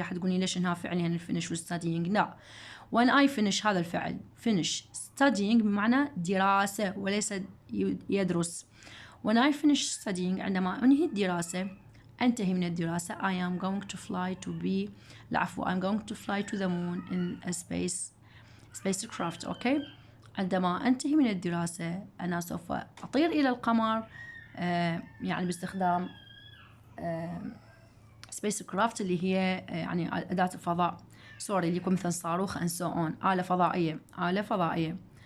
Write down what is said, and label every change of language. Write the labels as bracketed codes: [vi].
[ar] حتقولي ليش انها فعل يعني finish و studying؟ لا، [en] when I finish [ar] هذا الفعل finish studying بمعنى دراسة وليس يدرس. [en] when I finish studying [ar] عندما أنهي الدراسة أنتهي من الدراسة [en] I am going to fly I'm going to fly to the moon in a spacecraft. [ar] أوكي، عندما أنتهي من الدراسة أنا سوف أطير إلى القمر يعني باستخدام spacecraft اللي هي يعني أداة الفضاء، اللي يكون مثل صاروخ [en] and so on، [ar] آلة فضائية.